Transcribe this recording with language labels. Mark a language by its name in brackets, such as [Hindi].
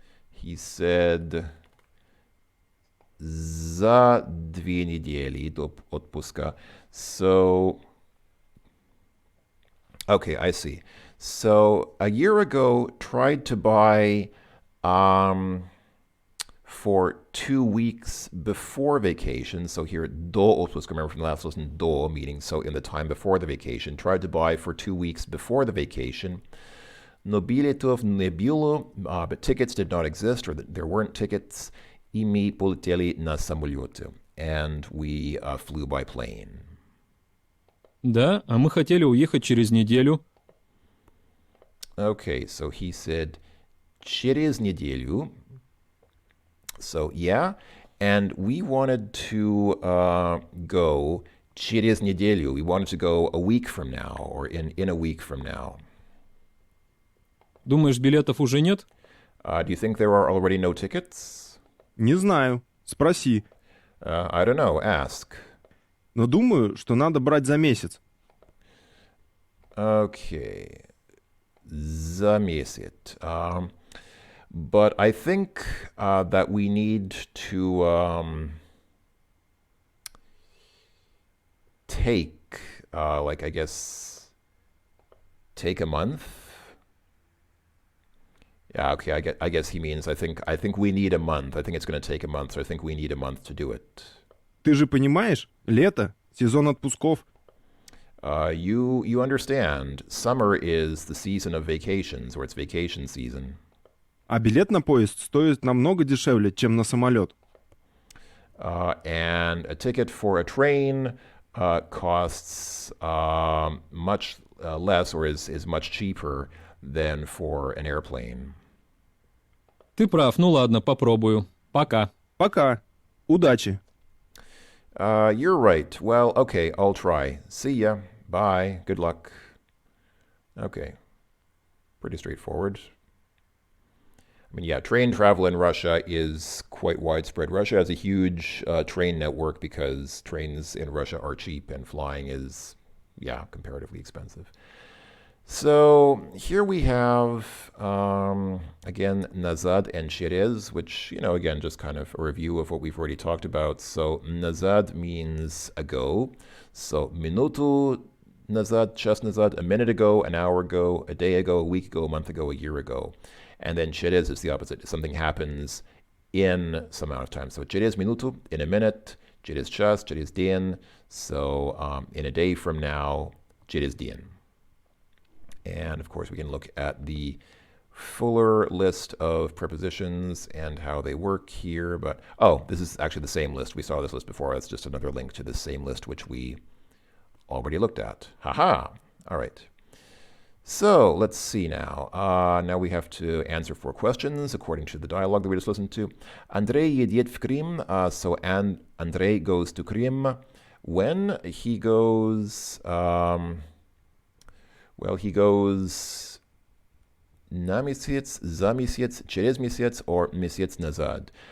[English] He said, [Russian] за 2 недели до отпуска. [English] So, okay, I see. So, a year ago, tried to buy, for 2 weeks before vacation. So here, [Russian] до отпуска, [English] remember from the last lesson, до, meaning so in the time before the vacation. Tried to buy for 2 weeks before the vacation. [Russian] Но билетов не было, [English] but tickets did not exist, or there weren't tickets. [Russian] И мы полетели на самолете. [English] And we flew by plane. [Russian] Да, а мы хотели уехать через неделю. [English] Okay, so he said, [Russian] через неделю. [English] So, yeah, and we wanted to go [Russian] через неделю. [English] We wanted to go a week from now, or in a week from now. [Russian] Думаешь, билетов уже нет? [English] Do you think there are already no tickets? [Russian] Не знаю, спроси. [English] I don't know, ask. [Russian] Но думаю, что надо брать за месяц. Okay, за месяц. [English] But I think that we need to take, like, I guess, take a month. Yeah, okay, I guess he means I think we need a month. I think it's going to take a month, so I think we need a month to do it. [Russian] Ты же понимаешь, лето, сезон отпусков. [English] You understand, summer is the season of vacations, or it's vacation season. [Russian] А билет на поезд стоит намного дешевле, чем на самолет. [English] And a ticket for a train costs much less, or is much cheaper than for an airplane. [Russian] Ты прав, ну ладно, попробую. Пока. Пока. Удачи. [English] You're right. Well, okay, I'll try. See ya. Bye. Good luck. Okay. Pretty straightforward. I mean, yeah, train travel in Russia is quite widespread. Russia has a huge train network because trains in Russia are cheap and flying is, yeah, comparatively expensive. So here we have, again, nazad and через, which, again, just kind of a review of what we've already talked about. So nazad means ago. So minutu nazad, [Russian] час назад, [English] a minute ago, an hour ago, a day ago, a week ago, a month ago, a year ago. And then через is the opposite. Something happens in some amount of time. So [Russian] через минуту, [English] in a minute, [Russian] через час, через день. [English] So in a day from now, [Russian] через день. [English] And of course, we can look at the fuller list of prepositions and how they work here. But, this is actually the same list. We saw this list before. It's just another link to the same list, which we already looked at. Haha. All right. So let's see now. Now we have to answer 4 questions according to the dialogue that we just listened to. [Russian] Andrei едет в Крым. [English] So Andrei goes to Krim. When he goes... Well, he goes [Russian] на месяц, за месяц, через месяц, [English] or [Russian] месяц назад.